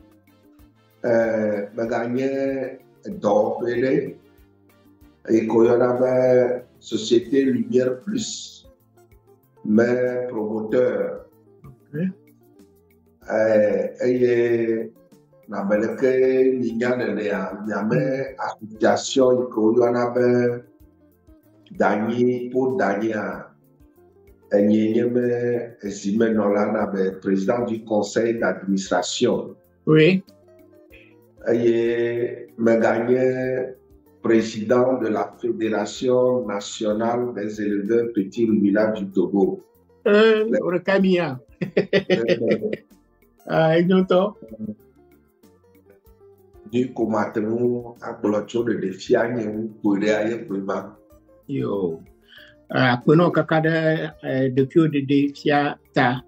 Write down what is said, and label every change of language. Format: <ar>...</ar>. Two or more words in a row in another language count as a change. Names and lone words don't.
<ee>meganye dɔwɔƒe ɖe yi ke woyɔna be Société Lumière Plus me promoteur eye nabele ke minya nenea miame association yi ke woyɔna be danyi po danyia enye nye be ezimenɔla na be</ee> <fr>président du conseil d'administration.</fr> <ee>Oui. Eye meganye</ee> <fr>président de la Fédération nationale des éleveurs petits ruminants du Togo.</fr> <ee>Rekamia. Ignoto. Du komatenu agblɔ tso ɖeɖefia nye ŋukpoe ɖe aye kpema. Yo. Akpenɔ kaka ɖe ɖeviwo ɖeɖe fia ta.</ee>